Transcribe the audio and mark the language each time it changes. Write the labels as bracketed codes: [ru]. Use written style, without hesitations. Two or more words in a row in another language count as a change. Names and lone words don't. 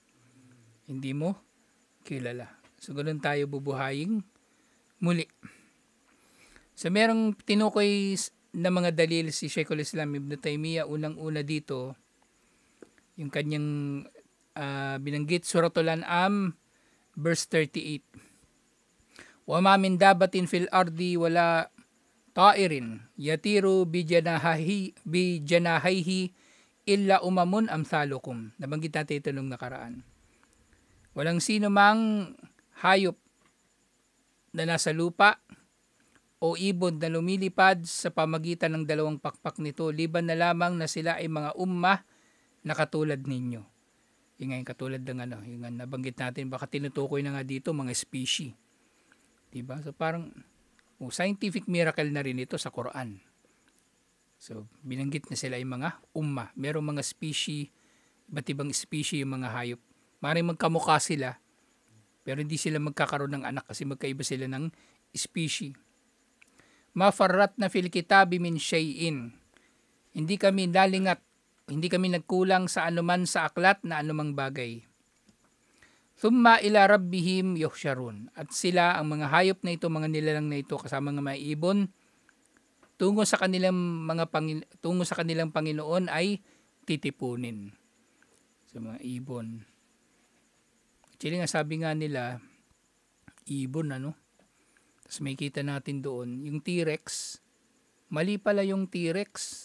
[tl] Hindi mo kilala. So ganun tayo bubuhayin muli. So merong tinukoy na mga dalil si Sheikhul Islam Ibn Taymiyyah. Unang-una dito, yung kanyang binanggit, Suratul An'am, verse 38. [ar] وما من دابة في الأرض ولا طائر يطير بجناحيه إلا أمم أمثالكم. [tl] Nabanggit natin ito nung nakaraan. Walang sino mang hayop na nasa lupa o ibon na lumilipad sa pamagitan ng dalawang pakpak nito, liban na lamang na sila ay mga ummah na katulad ninyo. Yung nga yung katulad ng yung nabanggit natin, baka tinutukoy na nga dito mga species. Diba? So parang [en] scientific miracle [tl] na rin ito sa Quran. So binanggit na sila yung mga ummah. Merong mga species, iba't ibang species yung mga hayop. Maring magkamukha sila, pero hindi sila magkakaroon ng anak kasi magkaiba sila ng species. [ar] ما فرطنا في الكتاب من شيء. [tl] Hindi kami nalingat, hindi kami nagkulang sa anuman sa aklat na anumang bagay. [ar] ثم إلى ربهم يحشرون. [tl] At sila, ang mga hayop na ito, mga nilalang na ito, kasama ng mga ibon, tungo sa kanilang Panginoon ay titipunin. Sa mga ibon. Actually nga, sabi nga nila, ibon Tapos may kita natin doon, yung T-Rex, mali pala yung T-Rex.